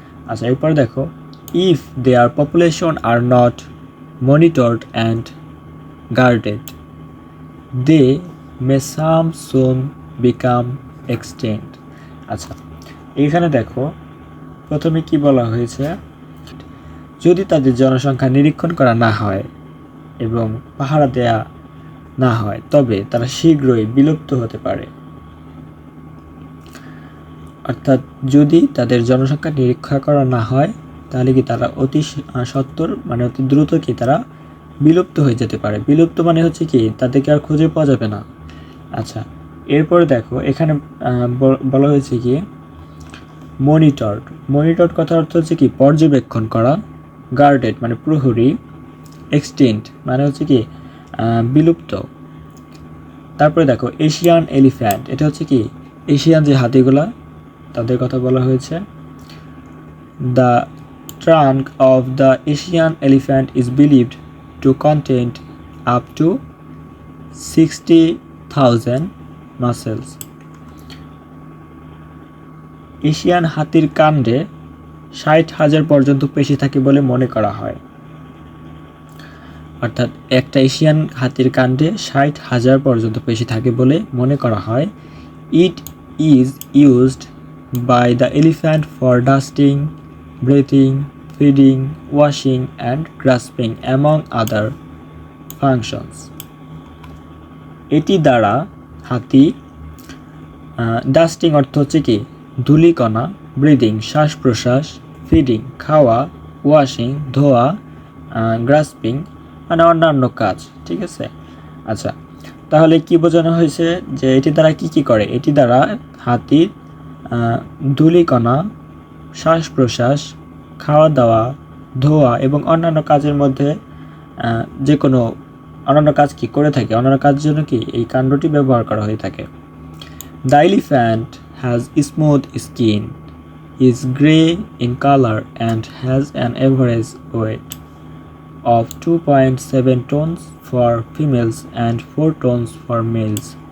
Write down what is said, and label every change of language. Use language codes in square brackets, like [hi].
[bn] আচ্ছা, এরপর দেখো, [en] if their population are not monitored and guarded, they may some soon become extinct. [bn] আচ্ছা, এখানে দেখো প্রথমে কি বলা হয়েছে, যদি তাদের জনসংখ্যা নিরীক্ষণ করা না হয় এবং পাহারা দেয়া না হয় তবে তারা শীঘ্রই বিলুপ্ত হতে পারে। অর্থাৎ যদি তাদের জনসংখ্যা নিরীক্ষা করা না হয় তাহলে কি তারা অতি সত্বর মানে অতি দ্রুত কি তারা বিলুপ্ত হয়ে যেতে পারে। বিলুপ্ত মানে হচ্ছে কি তাদেরকে আর খুঁজে পাওয়া যাবে না। আচ্ছা, এরপরে দেখো এখানে বলা হয়েছে কি মনিটর্ড। মনিটর্ড কথার অর্থ হচ্ছে কি পর্যবেক্ষণ করা, গার্ডেড মানে প্রহরী, এক্সটিন্ট মানে হচ্ছে কি বিলুপ্ত। তারপরে দেখো এশিয়ান এলিফ্যান্ট, এটা হচ্ছে কি এশিয়ান যে হাতিগুলা তাদের কথা বলা হয়েছে। The [en] trunk of the Asian elephant is believed to contain up to 60,000 muscles. [bn] Asian হাতির কাণ্ডে 60,000 পর্যন্ত পেশি থাকে বলে মনে করা হয়। অর্থাৎ একটা এশিয়ান হাতির কাণ্ডে 60,000 পর্যন্ত পেশি থাকে বলে মনে করা হয়। [en] It is used by the elephant for dusting, breathing, feeding, washing and grasping among other functions. [bn] এটি দ্বারা হাতি ডাস্টিং অর্থ হচ্ছে কি ধূলিকণা, ব্রিদিং শ্বাস প্রশ্বাস, ফিডিং খাওয়া, ওয়াশিং ধোয়া, গ্রাস্পিং মানে অন্যান্য কাজ। ঠিক আছে, আচ্ছা তাহলে কি বোঝানো হয়েছে যে এটি দ্বারা কি করে? এটি দ্বারা হাতির ধূলিকণা, শ্বাস প্রশ্বাস, খাওয়া দাওয়া, ধোয়া এবং অন্যান্য কাজের মধ্যে যে কোনো অন্যান্য কাজ কি করে থাকে, অন্যান্য কাজের জন্য কি এই কাণ্ডটি ব্যবহার করা হয়ে থাকে। [en] The elephant has smooth skin, is grey in color and has an average weight of 2.7 tons for females and 4 tons for males.